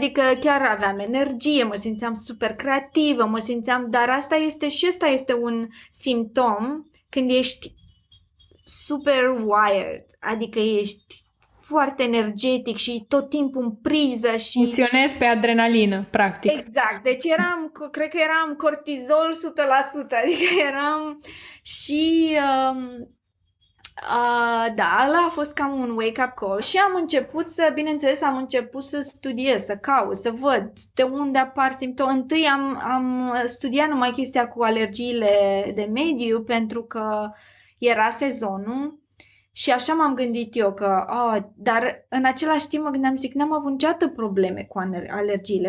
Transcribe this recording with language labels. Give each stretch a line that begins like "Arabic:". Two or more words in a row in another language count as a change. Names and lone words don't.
Romanian: Adică chiar aveam energie, mă simțeam super creativă, dar ăsta este un simptom când ești super wired, adică ești foarte energetic și tot timpul în priză și... Funcționezi pe adrenalină, practic. Exact, deci cred că eram cortizol 100%, adică eram și... da, ăla a fost cam un
English: wake-up call
Romanian: și am început să studiez, să caut, să văd de unde apar simptome. Întâi am studiat numai chestia cu alergiile de mediu pentru că era sezonul. Și așa m-am gândit eu că, dar în același timp mă gândeam, n-am avut niciodată probleme cu alergiile.